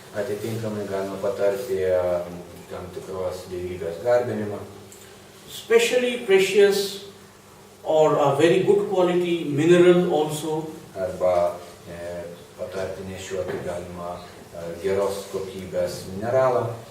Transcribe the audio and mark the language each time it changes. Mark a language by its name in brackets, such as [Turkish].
[Lithuanian] Atitinkamai galima patarti tam tikros dievybės garbinimą. [English] Especially precious or a very good quality mineral also. [Lithuanian] Arba patarti nešioti galima geros kokybės mineralą.